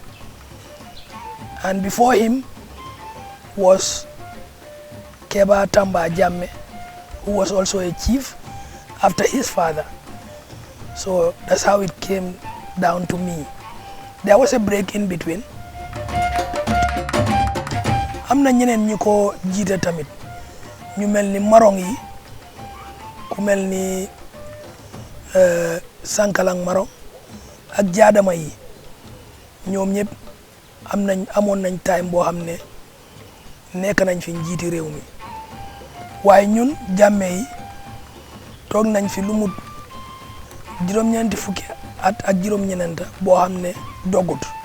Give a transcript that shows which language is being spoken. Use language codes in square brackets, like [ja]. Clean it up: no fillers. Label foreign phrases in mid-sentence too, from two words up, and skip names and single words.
[en] And before him was Keba Tamba Jammeh, who was also a chief after his father. So that's how it came down to me. There was a break in between. [wo] am na ñeneen ñu ko jiite tamit ñu mel ni marong yi ku mel ni sankalang marong ak jaadama yi ñoom ñëpp amoon nañ time boo xam ne nekk nañ fi njiiti réew mi waaye ñun Jammeh yi toog nañ fi lu mu juróom-ñeenti fukki at ak juróom-ñeneenta boo xam ne dogut